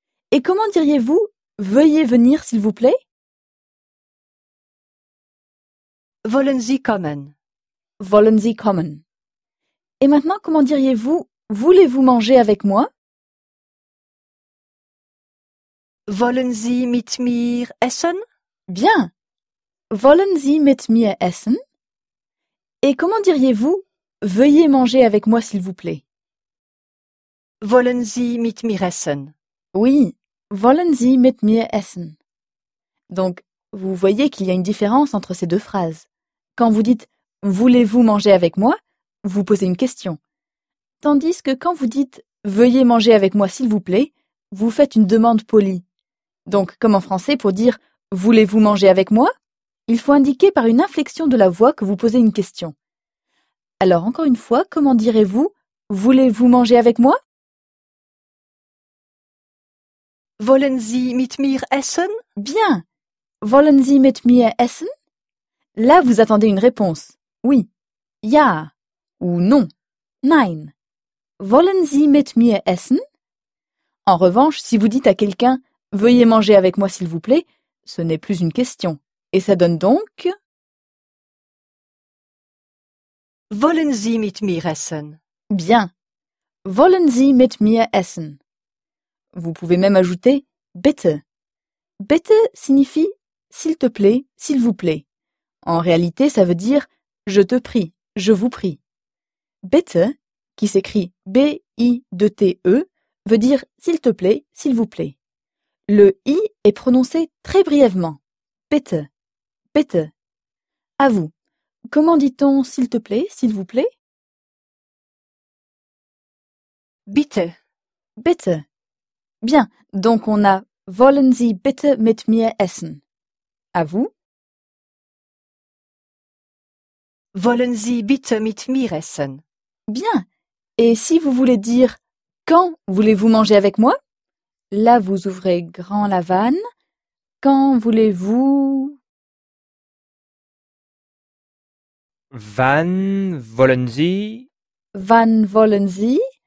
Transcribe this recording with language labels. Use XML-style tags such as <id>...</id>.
<fr>Et comment diriez-vous « veuillez venir s'il vous plaît ?»</fr> <de>Wollen Sie kommen? Wollen Sie kommen.</de> <fr>Et maintenant, comment diriez-vous « voulez-vous manger avec moi ?»</fr> <de>Wollen Sie mit mir essen?</de> <fr>Bien.</fr> <de>Wollen Sie mit mir essen?</de> <fr>Et comment diriez-vous veuillez manger avec moi s'il vous plaît?</fr> <de>Wollen Sie mit mir essen? Oui, wollen Sie mit mir essen.</de> <fr>Donc, vous voyez qu'il y a une différence entre ces deux phrases. Quand vous dites « Voulez-vous manger avec moi ?», vous posez une question. Tandis que quand vous dites « Veuillez manger avec moi, s'il vous plaît », vous faites une demande polie. Donc, comme en français, pour dire « Voulez-vous manger avec moi ?», il faut indiquer par une inflexion de la voix que vous posez une question. Alors, encore une fois, comment direz-vous « Voulez-vous manger avec moi ?»«</fr> <de>Wollen Sie mit mir essen ?»</de> <fr>Bien.</fr> <de>« Wollen Sie mit mir essen ?»</de> <fr>Là, vous attendez une réponse. Oui. « Ja » ou « Non ».</fr> <de>« Nein ».« Wollen Sie mit mir essen ?»</de> <fr>En revanche, si vous dites à quelqu'un « Veuillez manger avec moi, s'il vous plaît », ce n'est plus une question. Et ça donne donc…</fr> <de>« Wollen Sie mit mir essen ?»</de> <fr>Bien.</fr> <de>« Wollen Sie mit mir essen ?»</de> <fr>Vous pouvez même ajouter « Bitte ».« Bitte » signifie « S'il te plaît, s'il vous plaît ». En réalité, ça veut dire « Je te prie, je vous prie ».« Bitte », qui s'écrit B-I-T-E, veut dire « S'il te plaît, s'il vous plaît ». Le « I » est prononcé très brièvement. « Bitte ».« Bitte ». À vous. Comment dit-on « s'il te plaît, s'il vous plaît » ?«</fr> <de>Bitte ».« Bitte ».</de> <fr>Bien, donc on a</fr> <de>« Wollen Sie bitte mit mir essen ».</de> <fr>À vous.</fr> <de>« Wollen Sie bitte mit mir essen ».</de> <fr>Bien, et si vous voulez dire « Quand voulez-vous manger avec moi ?» Là, vous ouvrez grand la vanne. « Quand voulez-vous… »</fr> <de>Wann wollen Sie? Wann wollen Sie?</de>